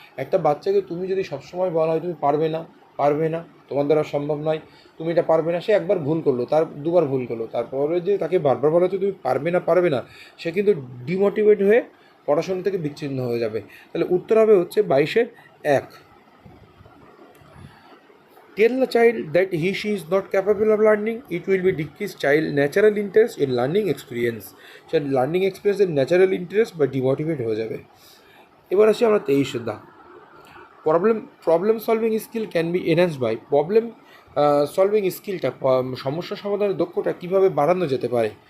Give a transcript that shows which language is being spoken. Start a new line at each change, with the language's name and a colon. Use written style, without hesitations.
Bangla: একটা বাচ্চাকে তুমি যদি সবসময় বলা হয় তুমি পারবে না, তোমার দ্বারা সম্ভব নয়, তুমি এটা পারবে না, সে একবার ভুল করলো, তার দুবার ভুল করলো, তারপরে যে তাকে বারবার বলা হচ্ছে তুমি পারবে না, সে কিন্তু ডিমোটিভেট হয়ে পড়াশোনা থেকে বিচ্ছিন্ন হয়ে যাবে। তাহলে উত্তর হবে হচ্ছে 22-1।
English: Tell the child that she is not capable of learning, it will be decrease child natural interest in learning experience.
Bangla: Say learning এক্সপিরিয়েন্সের natural interest বা ডিমোটিভেট হয়ে যাবে। এবার আসি আমরা 23
English: the problem solving skill can be enhanced by
Bangla: solving স্কিলটা সমস্যা সমাধানের দক্ষতা কীভাবে বাড়ানো যেতে পারে।